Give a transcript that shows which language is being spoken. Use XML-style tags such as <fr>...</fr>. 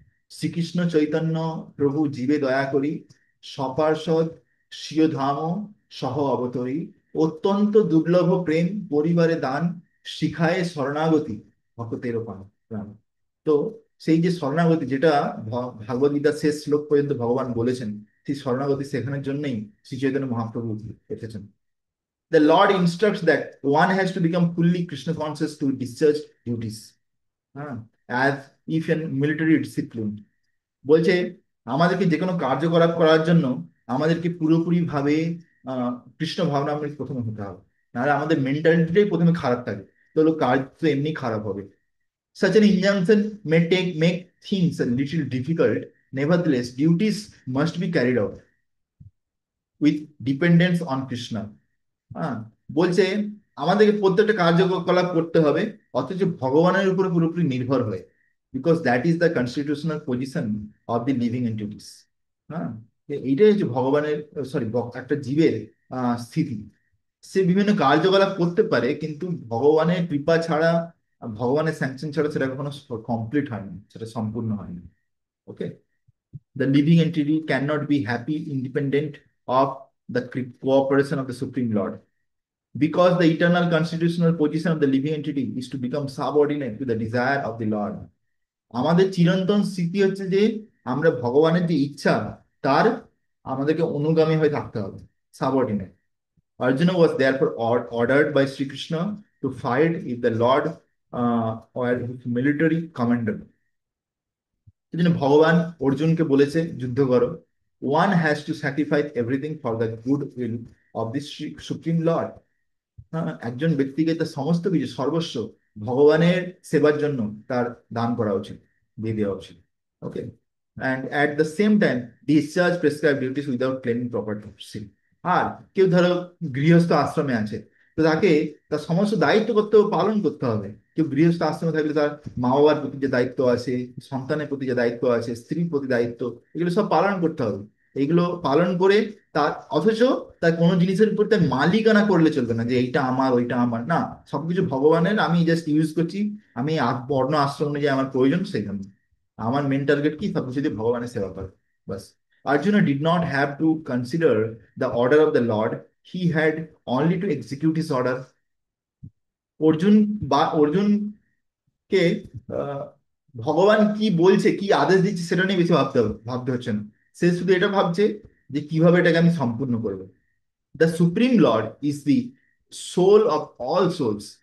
<bn>শ্রীকৃষ্ণ চৈতন্য প্রভু জীবে দয়া করি, সপার্ষদ স্বীয় ধাম সহ অবতরী, অত্যন্ত দুর্লভ প্রেম পরিবারে দান, শিখায় শরণাগতি ভক্তের প্রাণ। তো সেই যে শরণাগতি, যেটা ভাগবত গীতার শেষ শ্লোক পর্যন্ত ভগবান বলেছেন, সেই শরণাগতি শেখানোর জন্যই শ্রী চৈতন্য মহাপ্রভু এসেছেন।</bn> <en>The Lord instructs that one has to become fully Krishna conscious to discharge duties, as if in military discipline.</en> <bn>বলছে আমাদেরকে যে কোনো কার্যকলাপ করার জন্য আমাদেরকে পুরোপুরি ভাবে কৃষ্ণ ভাবনামৃত প্রথমে হতে হবে। নাহলে আমাদের মেন্টালিটিটাই প্রথমে খারাপ থাকে, তাহলে কাজ তো এমনি খারাপ হবে।</bn> <en>Such an injunction may make things a little difficult. Nevertheless, duties must be carried out with dependence on Krishna.</en> <bn>হ্যাঁ, বলছে আমাদেরকে প্রত্যেকটা কার্যকলাপ করতে হবে অথচ ভগবানের উপরে পুরোপুরি নির্ভর হয়ে,</bn> <en>Because that is the constitutional position of the living entities.</en> <bn>হ্যাঁ, এইটাই হচ্ছে ভগবানের, সরি, একটা জীবের স্থিতি। সে বিভিন্ন কার্যকলাপ করতে পারে কিন্তু ভগবানের কৃপা ছাড়া, ভগবানের স্যাংশন ছাড়া সেটা কখনো কমপ্লিট হয়নি, সেটা সম্পূর্ণ হয়নি। ওকে।</bn> <en>The living entity cannot be happy independent of the cooperation of the Supreme Lord. Because the eternal constitutional position of the living entity is to become subordinate to the desire of the Lord.</en> <bn>আমাদের চিরন্তন স্থিতি হচ্ছে যে আমরা ভগবানের যে ইচ্ছা তার আমাদেরকে অনুগামী হয়ে থাকতে হবে, subordinate.</bn> <en>Arjuna was therefore ordered by Sri Krishna to fight if the Lord or his military commander.</en> <bn>সেজন্য ভগবান অর্জুনকে বলেছে যুদ্ধ করো।</bn> <en>One has to sacrifice everything for the good will of this supreme lord.</en> <bn>হ্যাঁ, একজন ব্যক্তিকে তার সমস্ত কিছু সর্বস্ব ভগবানের সেবার জন্য তার দান করা উচিত, দিয়ে দেওয়া উচিত। ওকে।</bn> <en>And at the same time discharge prescribe duties without claiming property.</en> <bn>আর কেউ ধরো গৃহস্থ আশ্রমে আছে, তো তাকে তার সমস্ত দায়িত্ব করতে হবে, পালন করতে হবে। কেউ গৃহস্থ আশ্রমে থাকলে তার মা বাবার প্রতি যে দায়িত্ব আছে, সন্তানের প্রতি যে দায়িত্ব আছে, স্ত্রীর প্রতি দায়িত্ব, এগুলো সব পালন করতে হবে। এগুলো পালন করে তার, অথচ তার কোনো জিনিসের উপর তার মালিকানা করলে চলবে না, যে এইটা আমার ওইটা আমার না, সবকিছু ভগবানের, আমি জাস্ট ইউজ করছি। আমি বর্ণ আশ্রম অনুযায়ী আমার প্রয়োজন সেখানে, আমার মেন টার্গেট কি, সবকিছু দিয়ে ভগবানের সেবা করা, বাস।</bn> <en>Arjuna did not have to consider the order of the Lord. He had only to execute his order.</en> <bn>Arjun অর্জুনকে আহ, ভগবান কি বলছে, কি আদেশ দিচ্ছে সেটা নিয়ে বেশি ভাবতে হচ্ছে না। সে শুধু এটা ভাবছে যে কিভাবে এটাকে আমি সম্পূর্ণ করবো।</bn> <en>The Supreme Lord is the soul of all souls.</en>